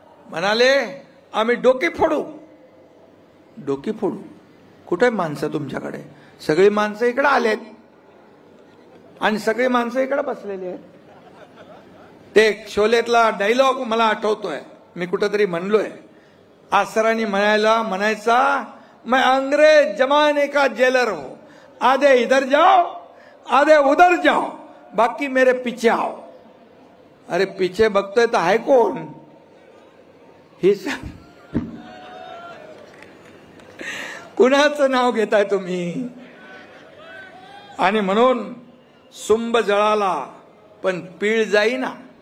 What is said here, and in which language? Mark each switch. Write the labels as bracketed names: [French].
[Marathi] म्हणाले आम्ही डोकी फोडू. डोकी फोडू कुठे माणसं तुमच्याकडे? सगळी माणसं इकडे आलेत आणि सगळी माणसं इकडे बसलेली आहेत. ते शोलेतला डायलॉग मला आठवतोय, मी कुठेतरी म्हणलोय. आसरांनी म्हणायचा, [Hindi] मैं अंग्रेज जमाने का जेलर हूं, आधे इधर जाओ आधे उधर जाओ, बाकी मेरे पीछे आओ. [Marathi] अरे पीछे बघतोय तर आहे कोण? ही कुणाचं नाव घेताय तुम्ही? आणि म्हणून सुंब जळाला पण पीळ जाईना.